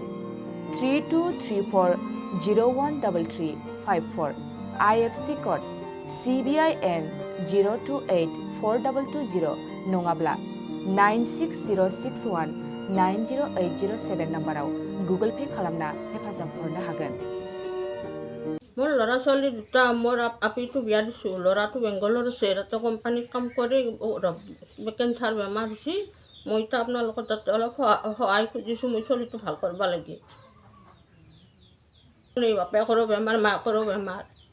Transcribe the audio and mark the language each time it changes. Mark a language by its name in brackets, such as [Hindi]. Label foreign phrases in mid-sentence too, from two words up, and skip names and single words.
[Bodo] 3234013354 IFSC कड CBIN 02842220 नङाब्ला 9606190807 नाम्बाराव गुगल पे खालामना हेफाजाब हरनो हागोन। [Assamese] মোৰ ল'ৰা ছোৱালী দুটা, মোৰ আপিটো বিয়া দিছোঁ। ল'ৰাটো বেংগলৰ আছে, তাতে কোম্পানীত কাম কৰে। কেঞ্চাৰ বেমাৰ হৈছে। মই এতিয়া আপোনালোকৰ তাতে অলপ সহায় খুজিছোঁ। মই ছোৱালীটো ভাল কৰিব লাগে। বাপেকৰো বেমাৰ, মাকৰো বেমাৰ।